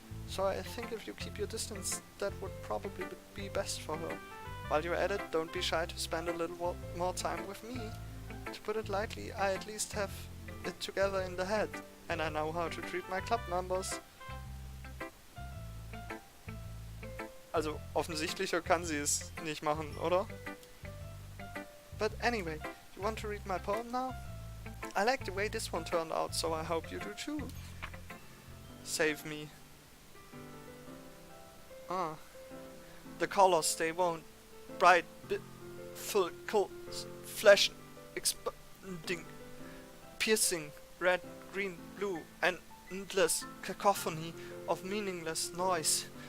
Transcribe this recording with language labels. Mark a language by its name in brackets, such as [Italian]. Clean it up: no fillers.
[English] So I think if you keep your distance, that would probably be best for her. While you're at it, don't be shy to spend a little more time with me. To put it lightly, I at least have it together in the head, and I know how to treat my club members. [German] Also, offensichtlicher kann sie es nicht machen, oder? [English] But anyway, you want to read my poem now? I like the way this one turned out, so I hope you do too. Save me. The colors, they won't. Bright, full, cold, flash, expanding, piercing, red, green, blue, and endless cacophony of meaningless noise.